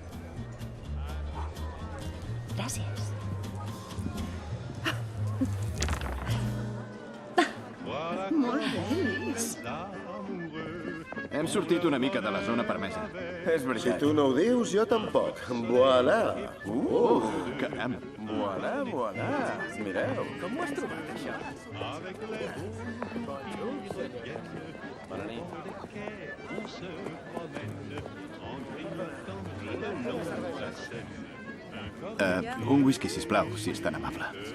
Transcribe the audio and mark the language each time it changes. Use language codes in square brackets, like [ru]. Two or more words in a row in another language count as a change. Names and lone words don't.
[ca] Gràcies. Molt bé, Liz. Hem sortit una mica de la zona permesa. És veritat. Si tu no ho dius, jo tampoc. Voilà. Caram. [fr] Voilà, voilà. [ca] Mireu. Com ho has trobat, això? Bona nit. Un whisky, sisplau, si és tan amable.